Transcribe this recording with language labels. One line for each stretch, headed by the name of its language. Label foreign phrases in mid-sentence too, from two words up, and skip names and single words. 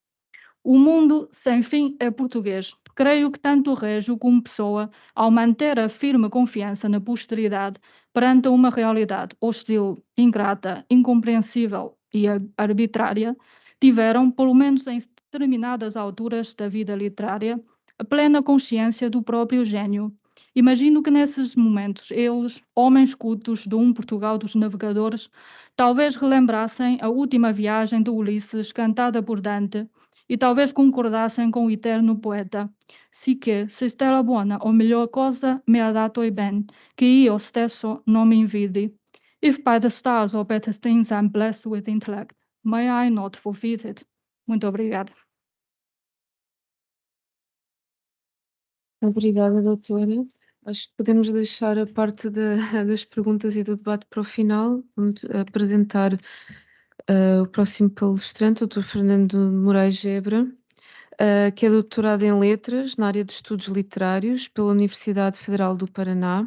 Portuguese: O mundo sem fim é português. Creio que tanto Régio como Pessoa, ao manter a firme confiança na posteridade perante uma realidade hostil, ingrata, incompreensível e arbitrária, tiveram, pelo menos em determinadas alturas da vida literária, a plena consciência do próprio gênio. Imagino que nesses momentos eles, homens cultos de um Portugal dos navegadores, talvez relembrassem a última viagem de Ulisses cantada por Dante e talvez concordassem com o eterno poeta.
Italian: Sì che, se stella buona o melhor cosa me ha dato il ben, che io stesso non mi invidi.
English: If by the stars or better things I'm blessed with intellect, may I not forfeit it?
Portuguese: Muito obrigada. Obrigada, doutora. Acho que podemos deixar a parte das perguntas e do debate para o final. Vamos apresentar o próximo palestrante, o Dr. Fernando Moraes Gebra, que é doutorado em Letras na área de Estudos Literários pela Universidade Federal do Paraná.